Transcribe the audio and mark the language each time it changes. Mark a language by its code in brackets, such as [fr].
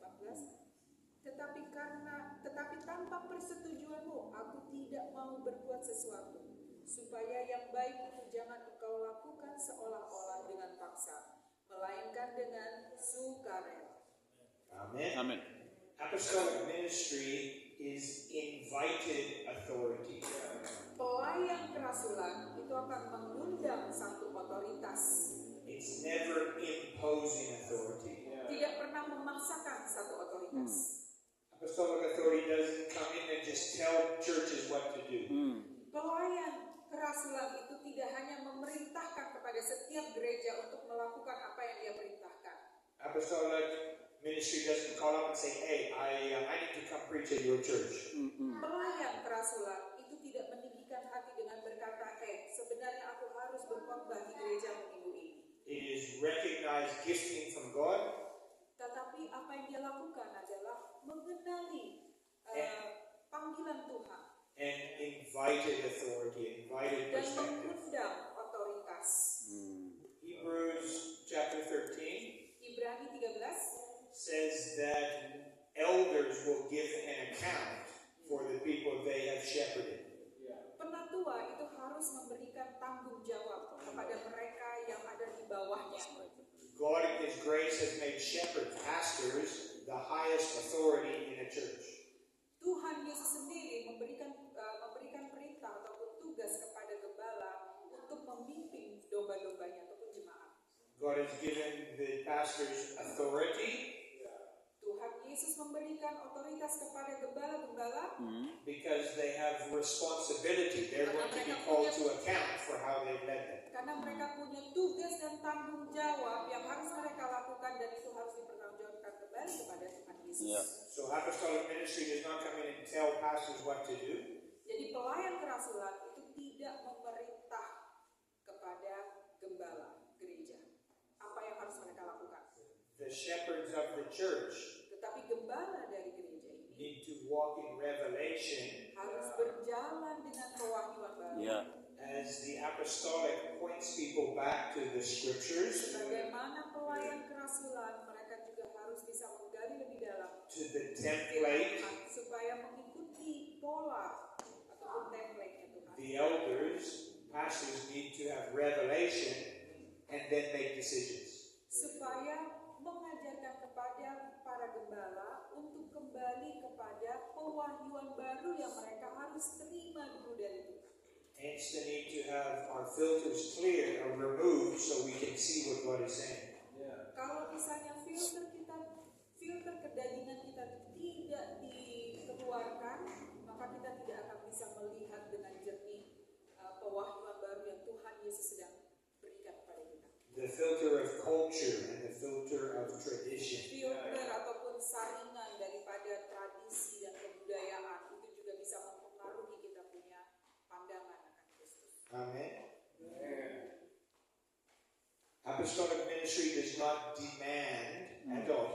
[id] 14. Tetapi tanpa persetujuanmu aku tidak mau berbuat sesuatu, supaya yang baik itu jangan engkau lakukan seolah-olah dengan paksa, melainkan dengan sukarela. [en] Amen. [id] Amin. [en] Apostolic ministry is invited authority. [id] Pelayan kerasulan itu akan mengundang satu otoritas, [en] It's never imposing authority. [id] tidak pernah memaksakan satu otoritas. [en] Apostolic authority doesn't come in and just tell churches what to do. [id] Pelayan kerasulan itu tidak hanya memerintahkan kepada setiap gereja untuk melakukan apa yang dia perintahkan. [en] Apostolic ministry doesn't call up and say, "Hey, I need to come preach at your church." [id] Pelayan kerasulan itu tidak meninggikan hati dengan berkata, sebenarnya aku harus berkhotbah di gereja minggu ini. [en] It is recognized gifting from God, [id] Tetapi apa yang dia lakukan adalah mengenali panggilan Tuhan [en] and invited authority, invited [id] dan [en] perspective. [id] mengundang otoritas. [en] Hebrews chapter 13 [id] Ibrani 13 [en] says that elders will give an account for the people they have shepherded. [id] penatua itu harus memberikan tanggung jawab kepada mereka yang ada di bawahnya. [en] God in His grace has made shepherd pastors the highest authority in a church. [id] Tuhan Yesus sendiri memberikan perintah ataupun tugas kepada gembala untuk memimpin domba-dombanya ataupun jemaat. [en] God has given the pastors authority [id] Tuhan Yesus memberikan otoritas kepada gembala-gembala [en] because they have responsibility. They're going to be called to account for how they've led them. [id] karena mereka punya tugas dan tanggung jawab yang harus mereka lakukan dan itu harus dipertanggungjawabkan kembali kepada Tuhan Yesus. Yeah. [en] So apostolic ministry does not come in and tell pastors what to do. [id] Jadi pelayan kerasulan itu tidak memerintah kepada gembala gereja apa yang harus mereka lakukan. [en] The shepherds of the church [id] Tetapi gembala dari gereja ini [en] need to walk in revelation [id] harus berjalan dengan pewahyuan baru. Yeah. [en] as the apostolic points people back to the scriptures, [id] Bagaimana pelayan kerasulan mereka juga harus bisa menggali lebih dalam [en] to the template. [id] supaya mengikuti pola ataupun template-nya Tuhan. [en] The elders, pastors need to have revelation and then make decisions. [id] Supaya mengajarkan kepada para gembala untuk kembali kepada pewahyuan baru yang mereka harus terima dulu dari Tuhan. [en] Hence the need to have our filters clear or removed so we can see what God is saying. [id] Kalau misalnya filter kedagingan kita tidak dikeluarkan, maka kita tidak akan bisa melihat dengan jernih pewahyuan baru yang Tuhan Yesus sedang berikan kepada kita. [en] The filter of culture and the filter of tradition. [id] Filter ataupun saringan daripada tradisi dan kebudayaan itu juga bisa mempengaruhi kita punya pandangan akan Kristus. [en] Amen. Apostolic ministry does not demand at all.